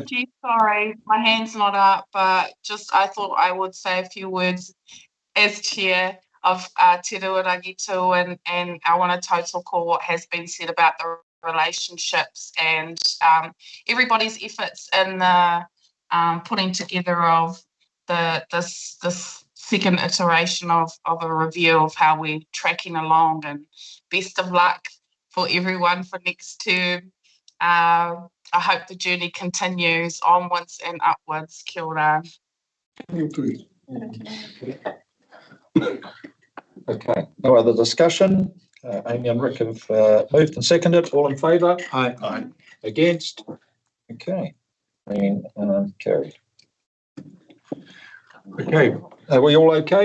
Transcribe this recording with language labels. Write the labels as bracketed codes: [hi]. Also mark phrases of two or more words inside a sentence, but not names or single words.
[en] Sorry, my hand's not up, but just I thought I would say a few words as chair of Te Ruarangi too, and I want to tautoko what has been said about the relationships and everybody's efforts in the putting together of this second iteration of a review of how we're tracking along, and best of luck for everyone for next term. I hope the journey continues onwards and upwards. [mi] Kia ora. [en] Okay, no other discussion. Amy and Rick have moved and seconded. All in favour? Aye. Against? Okay, and carried. Okay, are we all okay?